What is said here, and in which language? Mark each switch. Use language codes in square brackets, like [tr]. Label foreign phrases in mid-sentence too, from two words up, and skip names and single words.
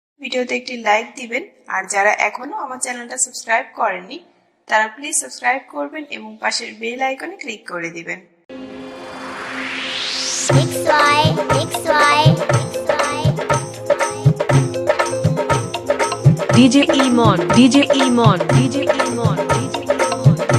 [bn] ভিডিওতে একটি লাইক দিবেন আর যারা এখনো আমার চ্যানেলটা সাবস্ক্রাইব করেননি তারা প্লিজ সাবস্ক্রাইব করবেন এবং পাশের বেল আইকনে ক্লিক করে দিবেন। DJ Emon, DJ Emon, DJ Emon, DJ Emon.